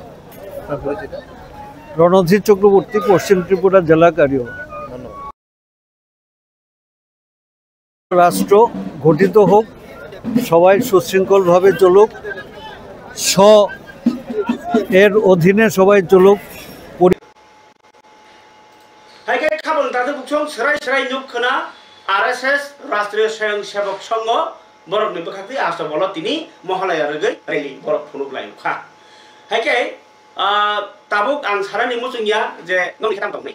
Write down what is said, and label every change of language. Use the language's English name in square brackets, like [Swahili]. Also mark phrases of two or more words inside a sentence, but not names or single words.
[Bangla] রণধীর চক্রবর্তী পশ্চিম ত্রিপুরা জেলা কার্যালয় রাষ্ট্র গঠিত হোক সবাই সুশৃঙ্খলভাবে চলুক এর অধীনে সবাই চলুক [Bodo] हायके खाबल दाथे बुकसं सराय सराय नुखना आरएसएस राष्ट्रीय स्वयंसेवक संघ बरक नि बखाति आसा बल तिनी महालया रगै रैली बरक फुनुक लायखा हायके ताबुक आं सारानि मुसुंगिया जे ननि खाम दंनै